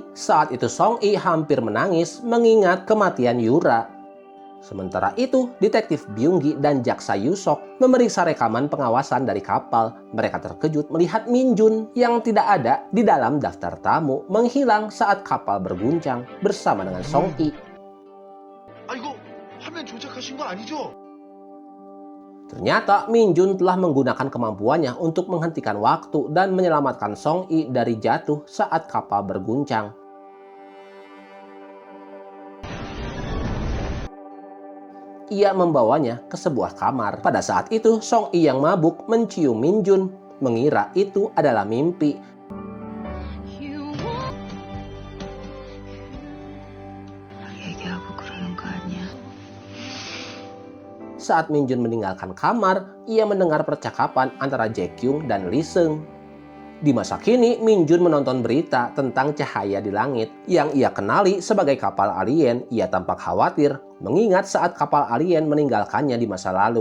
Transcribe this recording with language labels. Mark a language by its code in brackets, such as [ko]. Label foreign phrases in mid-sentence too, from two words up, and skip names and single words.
[id] Saat itu Song-i hampir menangis mengingat kematian Yura. Sementara itu, detektif Byung-gi dan jaksa Yusok memeriksa rekaman pengawasan dari kapal. Mereka terkejut melihat Min-jun yang tidak ada di dalam daftar tamu menghilang saat kapal berguncang bersama dengan Song-i. [ko] 아, 이거 화면 조작하신 거 아니죠? [id] Ternyata Min-jun telah menggunakan kemampuannya untuk menghentikan waktu dan menyelamatkan Song-i dari jatuh saat kapal berguncang. Ia membawanya ke sebuah kamar. Pada saat itu, Song-i yang mabuk mencium Min-jun, mengira itu adalah mimpi. [ko] 얘기하고 그러는 거 아니야? [id] Saat Min-jun meninggalkan kamar, ia mendengar percakapan antara Jae-kyung dan Lee Seung. Di masa kini, Min-jun menonton berita tentang cahaya di langit yang ia kenali sebagai kapal alien. Ia tampak khawatir mengingat saat kapal alien meninggalkannya di masa lalu.